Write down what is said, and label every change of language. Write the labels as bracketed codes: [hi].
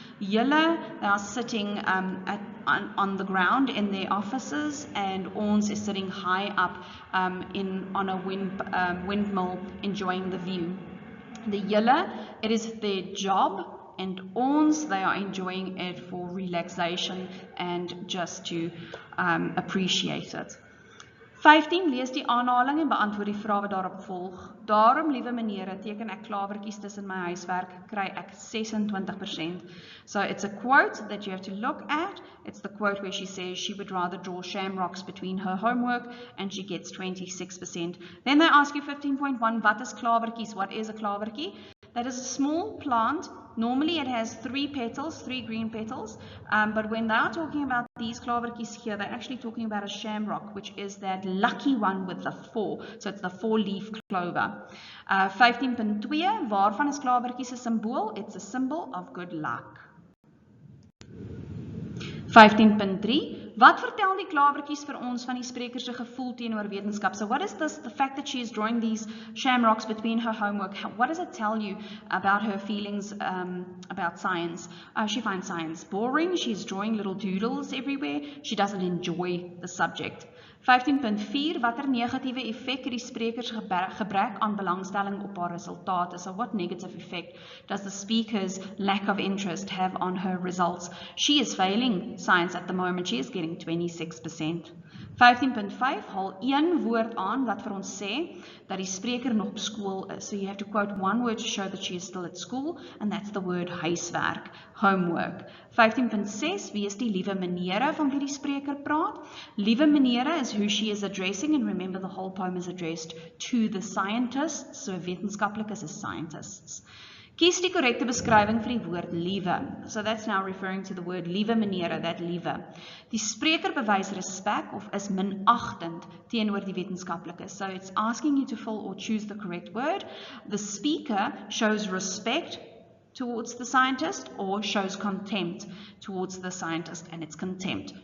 [en] Julle, they are sitting on the ground in their offices, and ons is sitting high up on a windmill enjoying the view. The julle, it is their job, and ons, they are enjoying it for relaxation and just to appreciate it. [af] 15, lees die aanhaling en beantwoord die vrae wat daarop volg. Daarom, liewe menere, teken ek klawertjies tussen my huiswerk, kry ek 26%. [en] So it's a quote that you have to look at. It's the quote where she says she would rather draw shamrocks between her homework, and she gets 26%. Then they ask you 15.1, [af] wat is klawertjies? [en] What is a klawertjie? That is a small plant. Normally it has 3 petals, 3 green petals, but when they are talking about these klawertjies here, they're actually talking about a shamrock, which is that lucky one with the 4. So it's the 4-leaf clover. [af] 15.2, waarvan is klawertjies 'n symbool? [en] It's a symbol of good luck. [af] 15.3, wat vertel die klawertjies vir ons van die spreker se gevoel teenoor wetenskap? [en] So what is this, the fact that she is drawing these shamrocks between her homework, what does it tell you about her feelings about science? She finds science boring, she's drawing little doodles everywhere, she doesn't enjoy the subject. [af] 15.4, watter negatiewe effek het die spreker se gebrek aan belangstelling op haar resultate? [en] So what negative effect does the speaker's lack of interest have on her results? She is failing science at the moment. She is getting 26%. [af] 15.5, haal een woord aan wat vir ons sê dat die spreker nog op skool is. [en] So you have to quote one word to show that she is still at school, and that's the word huiswerk, homework. [af] 15.6, wie is die liewe menere van wie die spreker praat? [en] Liewe menere is who she is addressing, and remember the whole poem is addressed to the scientists, so wetenskaplikes is scientists. [af] Kies die korrekte beskrywing vir die woord liewe. [en] So that's now referring to the word liewe menere, that liewe. [af] Die spreker bewys respek of is minagtend teenoor die wetenskaplikes. [en] So it's asking you to fill or choose the correct word. The speaker shows respect towards the scientist or shows contempt towards the scientist, and it's contempt.